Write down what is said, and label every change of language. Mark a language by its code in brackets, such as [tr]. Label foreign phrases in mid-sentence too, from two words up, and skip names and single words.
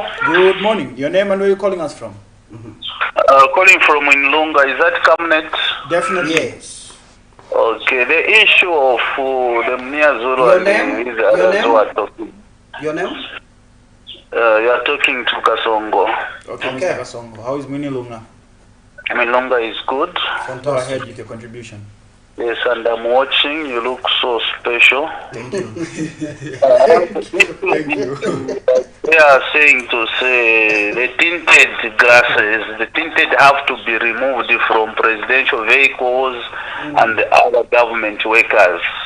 [en] Good morning. Your name and where are you calling us from? Calling from Inlunga. Is that Camnet? Definitely. Yes. Okay. The issue of the Mnia Zulu. Your name? Your name? You are talking to Kasongo. Okay. Mr. Kasongo. How is Minilunga? Minilunga is good. Go ahead with your contribution. Yes, and I'm watching. You look so special. Thank you. Thank you. They are saying to say the tinted glasses, the tinted have to be removed from presidential vehicles and other government workers.